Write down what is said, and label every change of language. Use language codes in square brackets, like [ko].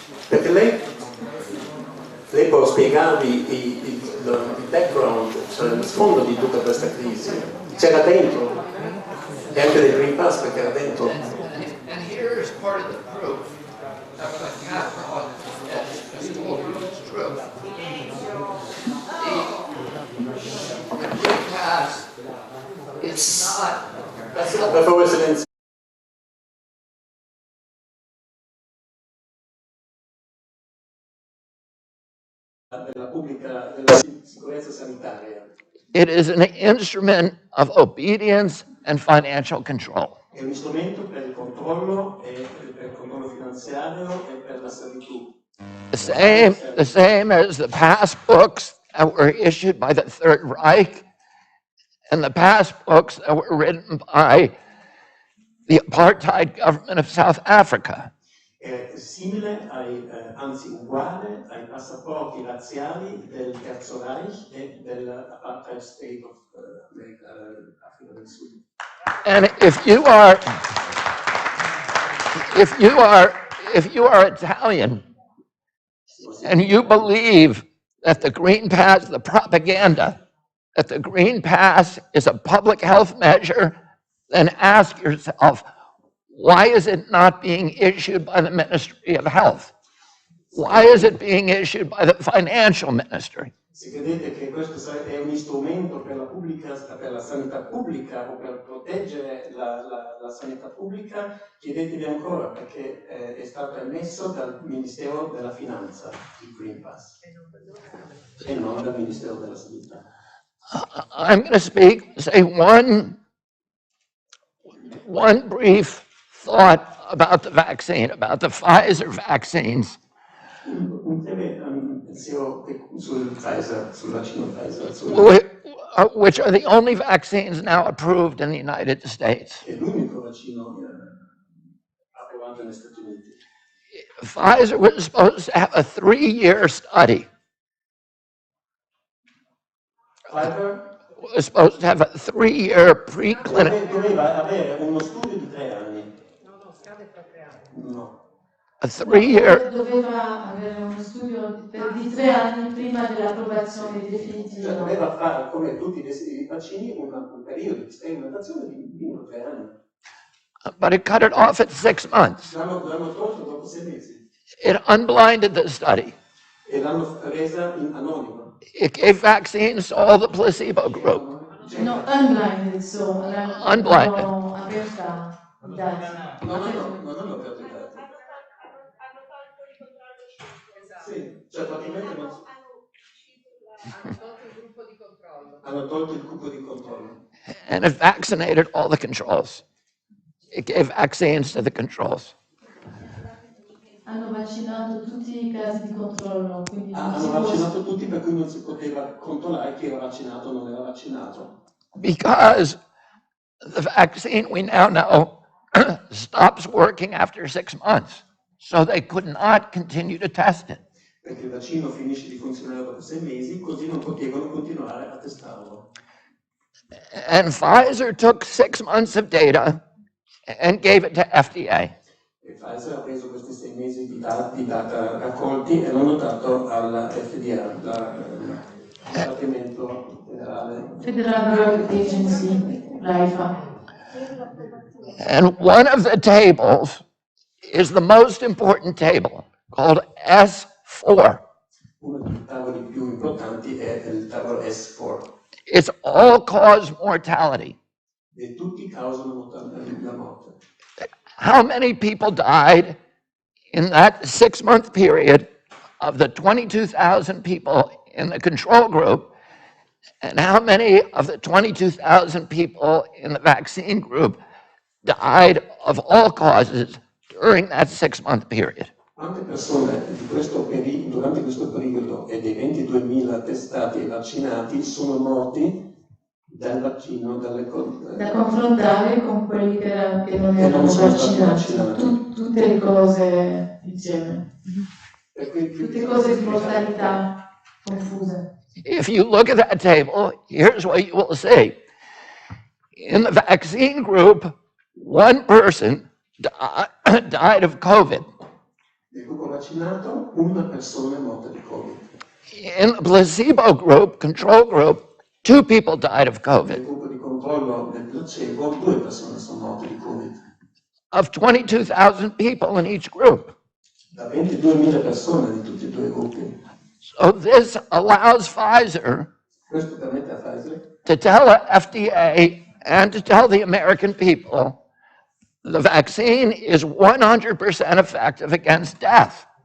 [it] perché lei può spiegarvi il background, cioè lo sfondo di tutta questa crisi. C'era dentro, e anche del Green Pass perché era dentro. [en] And here is part of the proof that what Catherine Austin has told you is true. The Green Pass is not, that's not [it] Per favore silenzio. Della sicurezza sanitaria. [en] It is an instrument of obedience and financial control. [it] È un strumento per il controllo finanziario e per la servitù. [en] The same as the passbooks that were issued by the Third Reich and the passbooks that were written by the apartheid government of South Africa. [it] È simile anzi uguale ai passaporti razziali del Terzo Reich e dell'apartheid [en] state of Africa [it] del Sud. [en] And if you are Italian and you believe that the Green Pass, the propaganda, that the Green Pass is a public health measure, then ask yourself, why is it not being issued by the Ministry of Health? Why is it being issued by the Financial Ministry? [it] Se credete che questo è un strumento per la sanità pubblica o per proteggere la sanità pubblica, chiedetevi ancora perché è stato emesso dal Ministero della Finanza, il Green Pass, e non dal Ministero della Sanità. [en] I'm going to say one brief thought about the vaccine, about the Pfizer vaccines. [it] Un breve pensiero sul vaccino Pfizer. [en] which are the only vaccines now approved in the United States. [it] È l'unico vaccino approvato negli Stati Uniti. [en] Pfizer was supposed to have a 3-year study. Pfizer Was supposed to have a 3-year preclinical. [it] doveva avere uno studio di 3 anni. [en] No. A 3-year. [it] Doveva avere uno studio di 3 anni prima dell'approvazione definitiva. Cioè doveva fare, come tutti i vaccini, un periodo di sperimentazione di 3 anni. [en] But it cut it off at 6 months. [it] L'hanno tolto dopo 6 mesi. [en] It unblinded the study. [it] E l'hanno resa in anonima. [en] It gave vaccines to all the placebo group. No, unblinded, so Unblinded. [it] aperta i dati. Non hanno aperto i dati. Sì, cioè praticamente non... Hanno tolto il gruppo di controllo. [en] And it vaccinated all the controls. It gave vaccines to the controls. [it] Hanno vaccinato tutti i casi di controllo, quindi Hanno vaccinato tutti, per cui non si poteva controllare chi era vaccinato o non era vaccinato. [en] Because the vaccine, we now know, stops working after 6 months. So they could not continue to test it. [it] Perché il vaccino finisce di funzionare dopo 6 mesi, così non potevano continuare a testarlo. [en] And Pfizer took 6 months of data and gave it to FDA. [it] E Pfizer ha preso questi 6 mesi di data raccolti e l'hanno dato alla FDA, il Dipartimento Federale. [en] Federal Drug Agency, l'AIFA. And one of the tables is the most important table, called S4. [it] Uno dei tavoli più importanti è il tavolo S4. [en] It's all-cause mortality. [it] E tutti causano la morte. [en] How many people died in that 6-month period of the 22,000 people in the control group, and how many of the 22,000 people in the vaccine group died of all causes during that 6-month period? [it] Quante persone durante questo periodo e dei 22.000 testati e vaccinati sono morti dal vaccino, da confrontare con quelli che non Che erano non sono vaccinati, stati tutte le cose insieme, tutte cose di mortalità confuse. [en] If you look at that table, here's what you will see. In the vaccine group, one person died of COVID. [it] Nel gruppo vaccinato, una persona è morta di Covid. [en] In the placebo group, control group, 2 people died of [it] Nel [en] COVID. [it] gruppo di controllo del placebo, 2 persone sono morte di Covid. [en] Of 22,000 people in each group. [it] Da 22.000 persone di tutti e 2 gruppi. [en] So this allows Pfizer [it] Questo permette a Pfizer [en] to tell the FDA and to tell the American people the vaccine is 100% effective against death.